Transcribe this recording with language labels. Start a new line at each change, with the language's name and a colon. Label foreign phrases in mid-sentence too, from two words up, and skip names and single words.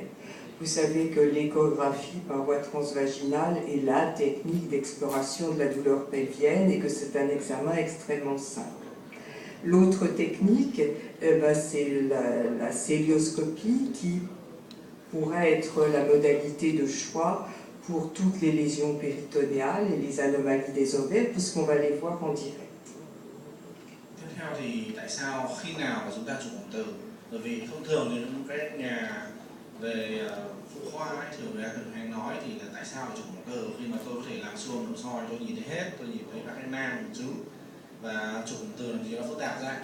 French: Vous savez que l'échographie par voie transvaginale est la technique d'exploration de la douleur pelvienne et que c'est un examen extrêmement simple. L'autre technique, c'est la célioscopie qui pourrait être la modalité de choix pour toutes les lésions péritonéales et les anomalies des ovaires, puisqu'on va les voir en direct.
Vietnamese: Tiếp theo thì tại sao khi nào mà chúng ta chụp ống từ? Bởi vì thông thường thì những cái nhà về phụ khoa ấy, thường người ta thường hay nói thì là tại sao phải chụp ống từ khi mà tôi có thể làm siêu âm nội soi, tôi nhìn thấy hết, tôi nhìn thấy các cái nang bụng trứng, và chụp ống từ làm gì nó phức tạp ra.